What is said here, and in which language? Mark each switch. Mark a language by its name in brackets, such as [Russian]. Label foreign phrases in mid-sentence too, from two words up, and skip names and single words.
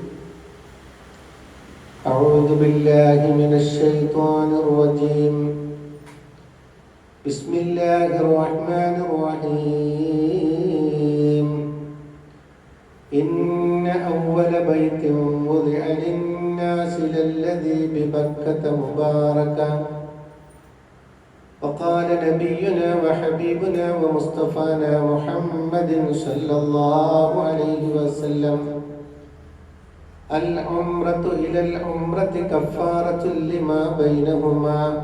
[Arabic] أعوذ بالله من الشيطان الرجيم. بسم الله الرحمن الرحيم. إن أول بيت وضع للناس للذي ببكة مباركا. وقال نبينا وحبيبنا ومصطفانا محمد صلى الله عليه وسلم: العمرة إلى العمرة كفارة لما بينهما.